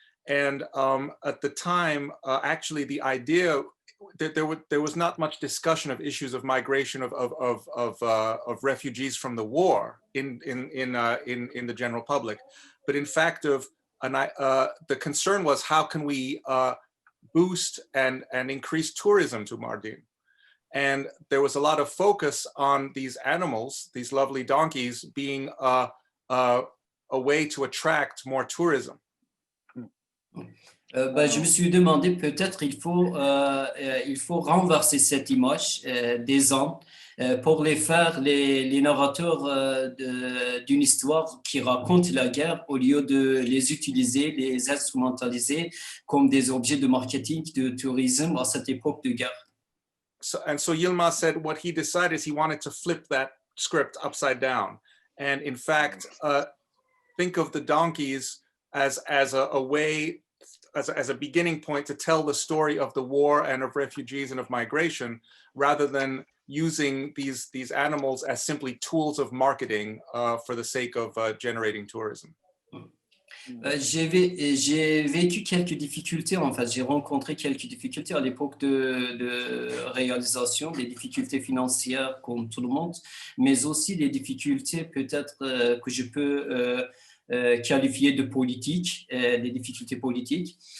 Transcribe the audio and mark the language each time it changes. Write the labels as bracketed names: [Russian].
[English] And at the time, actually the idea that there was not much discussion of issues of migration of refugees from the war in the general public, but in fact the concern was how can we boost and increase tourism to Mardin, and there was a lot of focus on these animals, these lovely donkeys, being a way to attract more tourism. [French] Je me suis demandé peut-être il faut renverser cette image des ânes pour les faire les narrateurs d'une histoire qui raconte la guerre au lieu de les utiliser, les instrumentaliser comme des objets de marketing, de tourisme à cette époque de guerre. [English] So Yilmaz said what he decided is he wanted to flip that script upside down, and in fact think of the donkeys as a way, as a beginning point to tell the story of the war and of refugees and of migration, rather than using these animals as simply tools of marketing for the sake of generating tourism. [French] J'ai vécu quelques difficultés, en fait. J'ai rencontré quelques difficultés à l'époque de réalisation, des difficultés financières comme tout le monde, mais aussi des difficultés peut-être que je peux qualifier de politiques, des difficultés politiques.